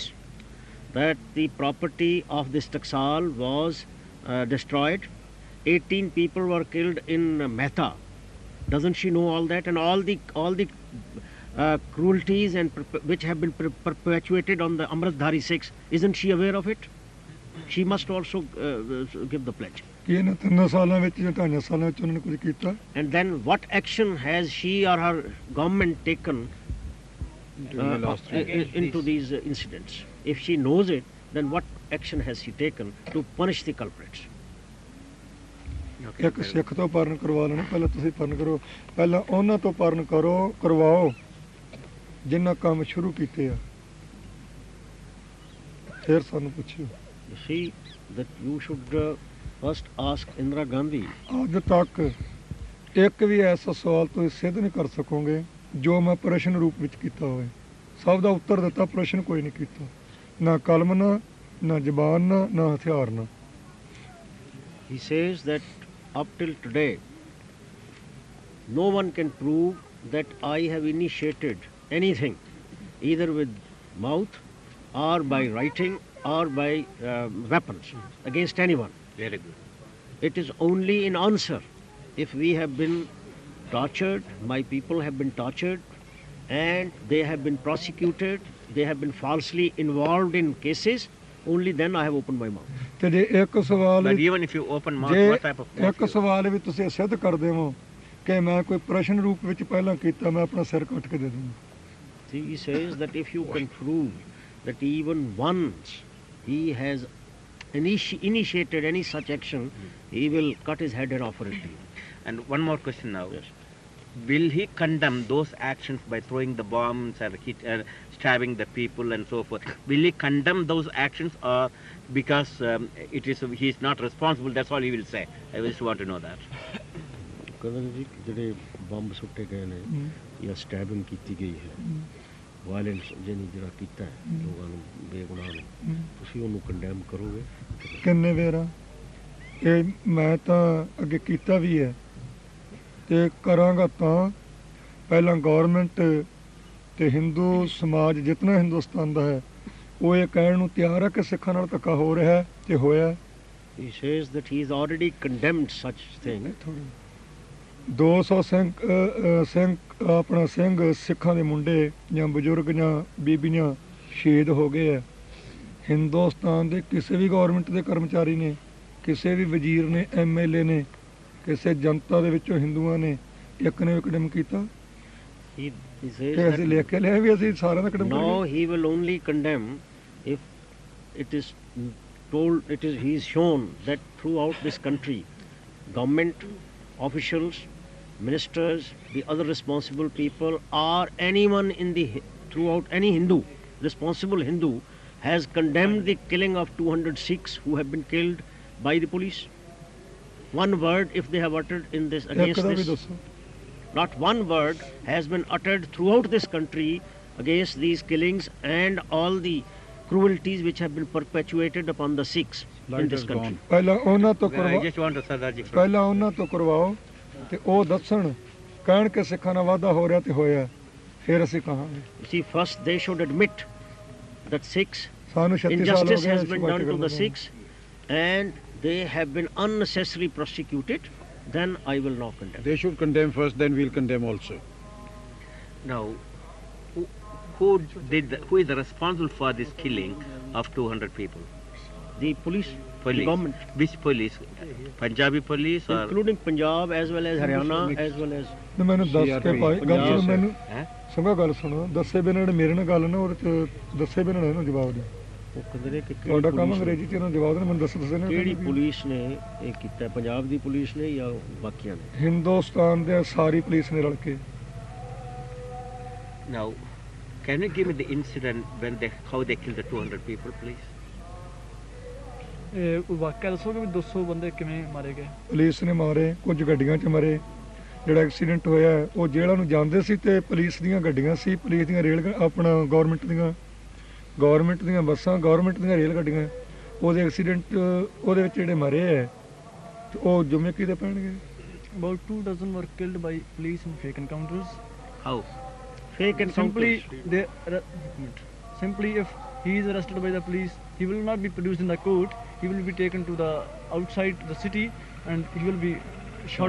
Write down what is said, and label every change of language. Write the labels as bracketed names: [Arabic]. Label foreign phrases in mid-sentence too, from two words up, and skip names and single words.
[English] That the property of this Taksal was destroyed. 18 people were killed in Mehta. Doesn't she know all that, and all the cruelties and which have been perpetuated on the Amritdhari Sikhs? Isn't she aware of it? She must also give the pledge. [Punjabi] ਕਿ ਇਹਨਾਂ 3 ਸਾਲਾਂ ਵਿੱਚ ਜਾਂ 2.5 ਸਾਲਾਂ ਵਿੱਚ ਉਹਨਾਂ ਨੇ ਕੁਝ ਕੀਤਾ? [English] And then what action has she or her government taken During the last 3 years. into these incidents? If she knows it, then what action has she taken to punish the culprits? [Punjabi] ਇੱਕ ਸਿੱਖ ਤੋਂ ਪਰਨ ਕਰਵਾ ਲੈਣਾ, ਪਹਿਲਾਂ ਤੁਸੀਂ ਪਰਨ ਕਰੋ, ਪਹਿਲਾਂ ਉਹਨਾਂ ਤੋਂ ਪਰਨ ਕਰਵਾਓ ਜਿਨ੍ਹਾਂ ਕੰਮ ਸ਼ੁਰੂ ਕੀਤੇ ਆ, ਫਿਰ ਸਾਨੂੰ ਪੁੱਛਿਓ। [English] You see that you should first ask Indira Gandhi. [Punjabi] ਅੱਜ ਤੱਕ ਇੱਕ ਵੀ ਐਸਾ ਸਵਾਲ ਤੁਸੀਂ ਸਿੱਧ ਨਹੀਂ ਕਰ ਸਕੋਗੇ ਜੋ ਮੈਂ ਪ੍ਰਸ਼ਨ ਰੂਪ ਵਿੱਚ ਕੀਤਾ ਹੋਵੇ। ਸਭ ਦਾ ਉੱਤਰ ਦਿੱਤਾ, ਪ੍ਰਸ਼ਨ ਕੋਈ ਨਹੀਂ ਕੀਤਾ, ਨਾ ਕਲਮ ਨਾਲ, ਨਾ ਜ਼ਬਾਨ ਨਾਲ, ਨਾ ਹਥਿਆਰ ਨਾਲ। [English] He says that up till today, no one can prove that I have initiated anything, either with mouth or by writing or by weapons against anyone. very good. It is only in answer. If we have been tortured, my people have been tortured, and they have been prosecuted, they have been falsely involved in cases, only then I have opened my mouth. [Punjabi] ਤੇ ਜੇ ਇੱਕ ਸਵਾਲ [English] But [Punjabi] ਵੀ- [English] even if you open mouth, [Punjabi] ਜੇ [English] what type of mouth [Punjabi] ਇੱਕ [English] you- [Punjabi] ਸਵਾਲ ਵੀ ਤੁਸੀਂ ਸਿੱਧ ਕਰਦੇ ਹੋ ਕਿ ਮੈਂ ਕੋਈ ਪ੍ਰਸ਼ਨ ਰੂਪ ਵਿੱਚ ਪਹਿਲਾਂ ਕੀਤਾ, ਮੈਂ ਆਪਣਾ ਸਿਰ ਕੱਟ ਕੇ ਦੇ ਦੂੰਗਾ। [English] See, he says that if you can prove that even once he has initiated any such action, he will cut his head and offer it to you. And one more question now. Yes. Will he condemn those actions by throwing the bombs or stabbing the people and so forth? Will he condemn those actions, or because he is not responsible, that's all he will say? I just want to know that. [Punjabi] ਕਹਿੰਦੇ ਨੇ ਜੀ ਜਿਹੜੇ ਬੰਬ ਸੁੱਟੇ ਗਏ ਨੇ ਜਾਂ ਸਟੈਬਿੰਗ ਕੀਤੀ ਗਈ ਹੈ, ਵਾਇਲੈਂਸ ਜਿਹੜਾ ਕੀਤਾ ਹੈ ਲੋਕਾਂ ਨੂੰ, ਬੇਗੁਨਾਹ ਨੂੰ, ਤੁਸੀਂ ਉਹਨੂੰ ਕੰਡੈਮ ਕਰੋਗੇ? ਕਿੰਨੇ ਵੇਰਾ ਇਹ ਮੈਂ ਤਾਂ ਅੱਗੇ ਕੀਤਾ ਵੀ ਹੈ ਤੇ ਕਰਾਂਗਾ। ਤਾਂ ਪਹਿਲਾਂ ਗਵਰਨਮੈਂਟ ਤੇ ਹਿੰਦੂ ਸਮਾਜ ਜਿਤਨਾ ਹਿੰਦੁਸਤਾਨ ਦਾ ਹੈ ਉਹ ਇਹ ਕਹਿਣ ਨੂੰ ਤਿਆਰ ਹੈ ਕਿ ਸਿੱਖਾਂ ਨਾਲ ਧੱਕਾ ਹੋ ਰਿਹਾ ਹੈ ਤੇ ਹੋਇਆ। [English] He says that he has already condemned such thing. [Punjabi] 200 ਸਿੰਘ ਆਪਣਾ ਸਿੰਘ ਸਿੱਖਾਂ ਦੇ ਮੁੰਡੇ ਜਾਂ ਬਜ਼ੁਰਗ ਜਾਂ ਬੀਬੀਆਂ ਸ਼ਹੀਦ ਹੋ ਗਏ ਆ। ਹਿੰਦੁਸਤਾਨ ਦੇ ਕਿਸੇ ਵੀ ਗਵਰਨਮੈਂਟ ਦੇ ਕਰਮਚਾਰੀ ਨੇ, ਕਿਸੇ ਵੀ ਵਜ਼ੀਰ ਨੇ, MLA ਨੇ, ਕਿਸੇ ਜਨਤਾ ਦੇ ਵਿੱਚੋਂ ਹਿੰਦੂਆਂ ਨੇ ਇੱਕ ਨੇ ਕਦਮ ਕੀਤਾ [English] He [Punjabi] ਕਿ [English] says [Punjabi] ਅਸੀਂ ਲਿਖ ਕੇ ਲਿਆ ਵੀ ਅਸੀਂ ਸਾਰਿਆਂ ਦਾ ਕਦਮ [English] no, [Punjabi] ਕਰਾਂਗੇ। [English] he will only condemn if it is he's shown that throughout this country, government officials, ministers, the other responsible people, or anyone throughout any Hindu, responsible Hindu, has condemned the killing of 200 Sikhs who have been killed by the police. One word, if they have uttered in this [Punjabi] ਇੱਕ [English] against [Punjabi] ਦਾ ਵੀ [English] this, [Punjabi] ਦੱਸੋ [English] not one word has been uttered throughout this country against these killings and all the cruelties which have been perpetuated upon the Sikhs in Light this has country. gone. [Punjabi] ਪਹਿਲਾਂ ਉਹਨਾਂ ਤੋਂ [English] I [Punjabi] ਕਰਵਾ [English] just want to Sardar ji. [Punjabi] ਪਹਿਲਾਂ ਉਹਨਾਂ ਤੋਂ ਕਰਵਾਓ ਤੇ ਉਹ ਦੱਸਣ ਕਹਿਣ ਕਿ ਸਿੱਖਾਂ ਨਾਲ ਵਾਧਾ ਹੋ ਰਿਹਾ ਤੇ ਹੋਇਆ ਫਿਰ ਅਸੀਂ ਕਹਾਂਗੇ [English] You see, first they should admit that Sikhs, [Punjabi] ਸਾਨੂੰ 36 ਸਾਲ ਹੋ [English] injustice [Punjabi] ਗਏ [English] has [Punjabi] ਇਸ [English] been [Punjabi] ਬਾਤ [English] done to [Punjabi] ਕਰਨ [English] the [Punjabi] ਨੂੰ। [English] Sikhs and they have been unnecessarily prosecuted, then I will not condemn. They should condemn first, then we'll condemn also. Now, who is the responsible for this killing of 200 people? The police, Police. the government, Which police? Punjabi police or? including Punjab as well as Haryana as well as [Punjabi] ਤੇ ਮੈਨੂੰ ਦੱਸ ਕੇ [English] CRP, [Punjabi] ਭਾਈ ਗੱਲ ਸੁਣੋ ਪੰਜਾਬ ਮੈਨੂੰ ਹੈਂ? ਸੰਗਾ ਗੱਲ ਸੁਣੋ ਦੱਸੇ ਬਿਨਾਂ ਜਿਹੜੇ ਮੇਰੇ ਨਾਲ ਗੱਲ ਨਾ ਉਹਦੇ ਚ ਦੱਸੇ ਬਿਨਾਂ ਇਹਨੂੰ ਜਵਾਬ ਦੇ ਉਹ ਕਹਿੰਦੇ ਨੇ ਕਿ ਤੁਹਾਡਾ ਕੰਮ ਅੰਗਰੇਜ਼ੀ ਚ ਇਹਨਾਂ ਜਵਾਬ ਦੇਣਾ ਮੈਨੂੰ ਦੱਸੇ ਨਾ ਕਿਹੜੀ ਪੁਲਿਸ ਨੇ ਇਹ ਕੀਤਾ ਹੈ? ਪੰਜਾਬ ਦੀ ਪੁਲਿਸ ਨੇ ਜਾਂ ਬਾਕੀਆਂ ਨੇ? ਹਿੰਦੁਸਤਾਨ ਦੇ ਸਾਰੀ ਪੁਲਿਸ ਨੇ ਰਲ ਕੇ [English] Now, can you give me the incident how they killed the 200 people, please? [Punjabi] ਇਹ ਵਾਕਿਆ ਦੱਸੋਗੇ ਵੀ 200 ਬੰਦੇ ਕਿਵੇਂ ਮਾਰੇ ਗਏ? ਪੁਲਿਸ ਨੇ ਮਾਰੇ ਕੁਝ ਗੱਡੀਆਂ 'ਚ ਮਰੇ ਜਿਹੜਾ ਐਕਸੀਡੈਂਟ ਹੋਇਆ ਹੈ, ਉਹ ਜੇਲ੍ਹਾਂ ਨੂੰ ਜਾਂਦੇ ਸੀ ਤੇ ਪੁਲਿਸ ਦੀਆਂ ਗੱਡੀਆਂ ਸੀ ਪੁਲਿਸ ਦੀਆਂ ਆਪਣਾ ਗਵਰਨਮੈਂਟ ਦੀਆਂ ਬੱਸਾਂ ਗਵਰਨਮੈਂਟ ਦੀਆਂ ਰੇਲ ਗੱਡੀਆਂ ਉਹਦੇ ਐਕਸੀਡੈਂਟ ਉਹਦੇ ਵਿੱਚ ਜਿਹੜੇ ਮਰੇ ਹੈ ਤੇ ਉਹ ਜ਼ਿੰਮੇ ਕਿਹਦੇ ਪੈਣਗੇ [English] About 2 dozen were killed by police in fake encounters. How? Fake encounters. Simply if he is arrested by the police, he will not be produced in the court. He will be taken to the outside the city and he will be shot.